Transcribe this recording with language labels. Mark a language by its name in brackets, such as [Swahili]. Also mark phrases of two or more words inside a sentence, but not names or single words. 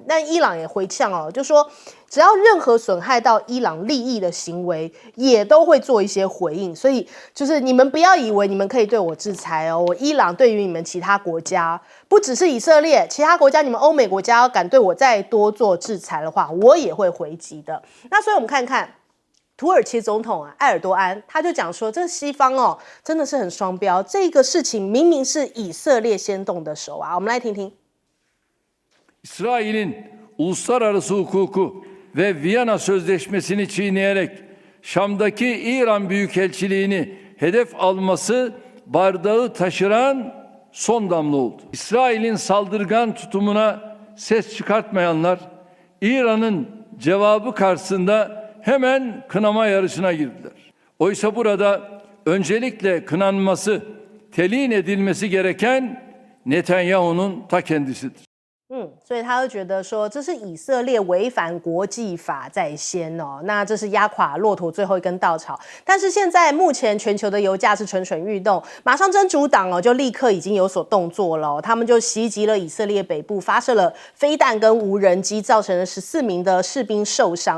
[Chinese] 但伊朗也回呛就说只要任何损害到伊朗利益的行为也都会做一些回应，所以就是你们不要以为你们可以对我制裁我伊朗对于你们其他国家，不只是以色列，其他国家你们欧美国家要敢对我再多做制裁的话，我也会回击的。那所以我们看看土耳其总统埃尔多安他就讲说，这西方真的是很双标，这个事情明明是以色列先动的手我们来听听。 [Turkish] İsrail'in uluslararası hukuku ve Viyana Sözleşmesi'ni çiğneyerek Şam'daki İran Büyükelçiliğini hedef alması bardağı taşıran son damla oldu. İsrail'in saldırgan tutumuna ses çıkartmayanlar İran'ın cevabı karşısında hemen kınama yarışına girdiler. Oysa burada öncelikle kınanması, telin edilmesi gereken Netanyahu'nun ta kendisidir. [Chinese] 所以他就觉得说这是以色列违反国际法在先哦，那这是压垮骆驼最后一根稻草。但是现在目前全球的油价是蠢蠢欲动，马上真主党就立刻已经有所动作了他们就袭击了以色列北部，发射了飞弹跟无人机，造成了14名的士兵受伤。